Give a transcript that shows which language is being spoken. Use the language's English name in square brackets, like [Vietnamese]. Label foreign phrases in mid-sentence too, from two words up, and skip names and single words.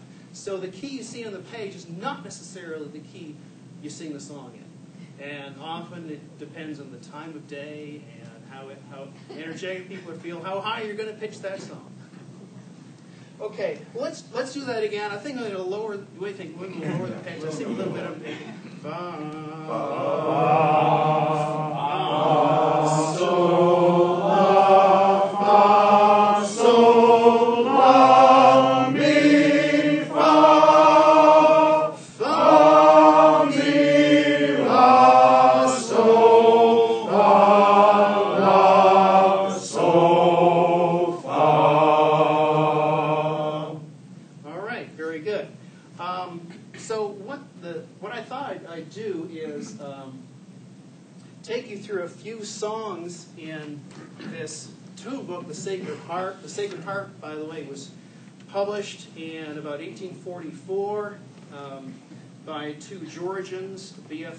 [English] So the key you see on the page is not necessarily the key you sing the song in. And often it depends on the time of day and how energetic people feel, how high you're going to pitch that song. Okay, well, let's do that again. I think I'm going to lower. What do you think? We're going to lower the pitch. I'll sing a little bit of fa, sol, la, fa, sol, la, mi, fa, fa, mi, la, sol, la, sol, fa. All right, very good. So what I thought I'd do is take you through a few songs in this tune book, The Sacred Harp. The Sacred Harp, by the way, was published in about 1844 by 2 Georgians, B.F.